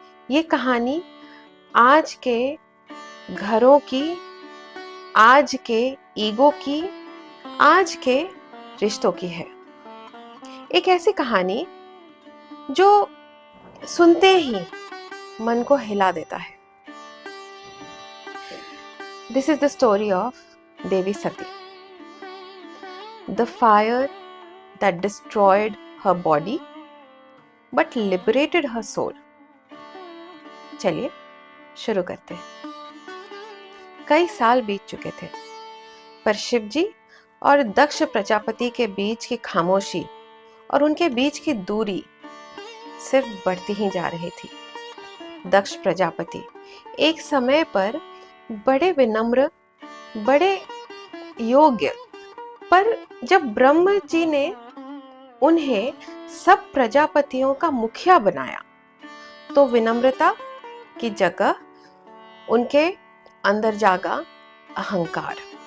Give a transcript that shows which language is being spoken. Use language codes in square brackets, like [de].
[hi] ये कहानी आज के घरों की, आज के ईगो की, आज के रिश्तों की है। एक ऐसी कहानी जो सुनते ही मन को हिला देता है। [en] This is the story of Devi Sati, the fire that destroyed her body but liberated her soul. [hi] चलिए शुरू करते हैं। कई साल बीत चुके थे, पर शिवजी और दक्ष प्रजापति के बीच की खामोशी और उनके बीच की दूरी सिर्फ बढ़ती ही जा रही थी। दक्ष प्रजापति एक समय पर बड़े विनम्र, बड़े योग्य, पर जब ब्रह्म जी ने उन्हें सब प्रजापतियों का मुखिया बनाया तो विनम्रता की जगह उनके अंदर जागा अहंकार।